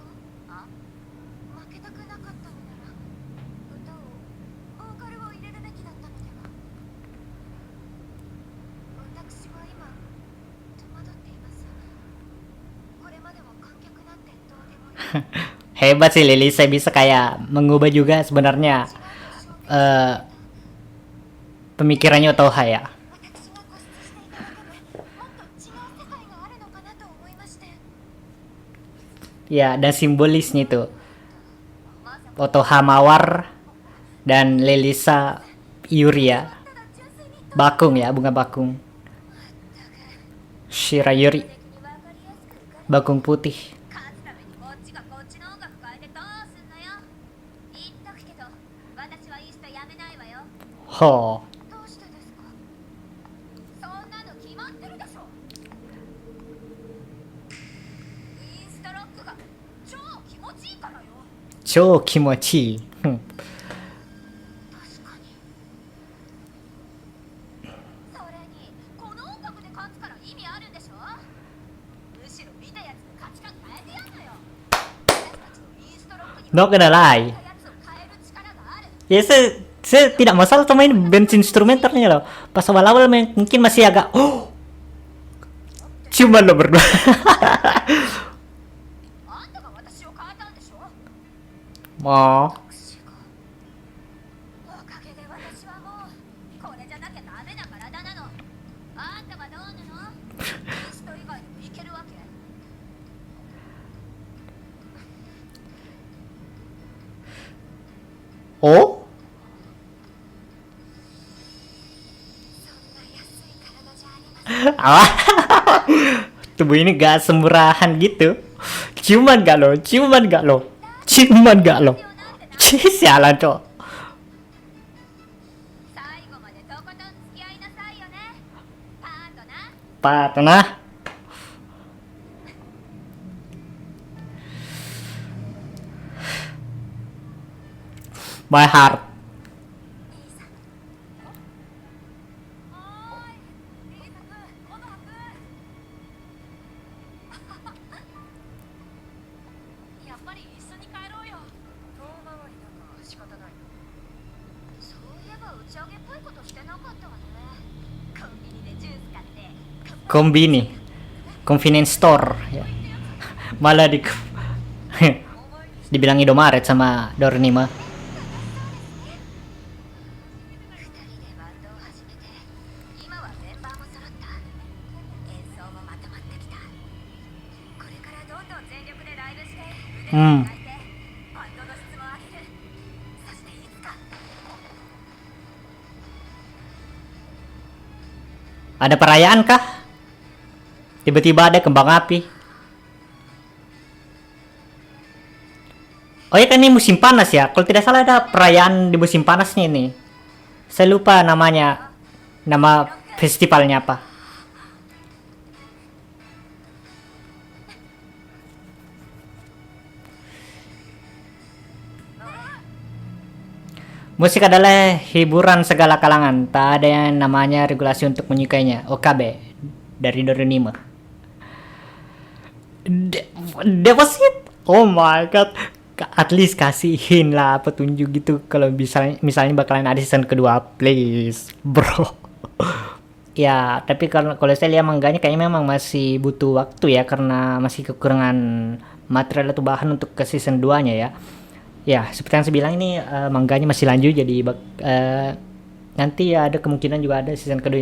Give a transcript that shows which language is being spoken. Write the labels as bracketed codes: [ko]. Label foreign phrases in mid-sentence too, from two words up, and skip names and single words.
[ja] あ？負けたくなかったのなら、歌を、ボーカルを入れるべきだったのでは。私は今、戸惑っています。これまでは観客なんてどうでもいい。 [id] Hebat sih Lily, saya bisa kayak mengubah juga sebenarnya pemikirannya Otoha ya. [ja] 私が固執していただけでもっと違う世界があるのかなと思いまして。 [id] Ya, dan simbolisnya itu [ja] まさか [id] Otoha Mawar dan Lelisa Yuria. [ja] ただ純粋に [id] Bakung ya, bunga bakung. Shira Yuri, [ja] 的に分かりやすく浮かれ [id] bakung putih. [ja] 勝つためにこっちがこっちの音楽変えてどうすんのよ。言っとくけど私はインストやめないわよ。 Ho. どうしてですか？そんなの決まってるでしょ。インストロックが超気持ちいい超気持ちいい。うん。確かに。それにこの音楽で勝つから意味あるんでしょ。むしろ見たやつの価値観変えてやんのよ。私たちのインストロックに [en] Not gonna lie. [ja] 見たやつを変える力がある。 [id] Ya saya tidak masalah sama ini band instrumentalnya loh. Pas awal-awal mungkin masih agak cuman lo berdua. [ja] あんたが私を変えたんでしょ。 [id] Mau [ja] 私がおかげで私はもうこれじゃなきゃダメな体なの。あんたはどうなの。インスト以外でもいけるわけ。 Oh? そんな安い体じゃありません。 [id] Ah, tubuh ini gak semurahan gitu. Cuman gak lo, cuman gak lo, cuman gak lo. Sialan cok. [ja] 最後までとことん付き合いなさいよね。パートナー。 [en] Patah. My heart. [ja] おーい、リーサくん、コノハくん。やっぱり一緒に帰ろうよ。遠回りだから仕方ない。そういえば打ち上げっぽいことしてなかったわね。コンビニでジュース買って。 Kombini. [en] Convenience store. Ya. [id] Malah dibilang Indomaret sama Dornima. [ja] 二人でバンドを始めて、今はメンバーも揃った。演奏もまとまってきた。これからどんどん全力でライブして腕を磨いて、バンドの質も上げる。そしていつか [id] Ada perayaan kah? Tiba-tiba ada kembang api. Oh ya kan ini musim panas ya. Kalau tidak salah ada perayaan di musim panasnya ini. Saya lupa namanya. Nama festivalnya apa. Musik adalah hiburan segala kalangan. Tak ada yang namanya regulasi untuk menyukainya. OKB dari Doremi. [en] That was it. Oh my god. At least [id] kasihin lah petunjuk gitu kalau misalnya bakalan ada season kedua, [en] please bro. [id] Ya tapi kalau saya lihat mangganya kayaknya memang masih butuh waktu ya, karena masih kekurangan material atau bahan untuk ke season 2 nya ya. Ya seperti yang saya bilang ini mangganya masih lanjut, jadi nanti ya ada kemungkinan juga ada season kedua.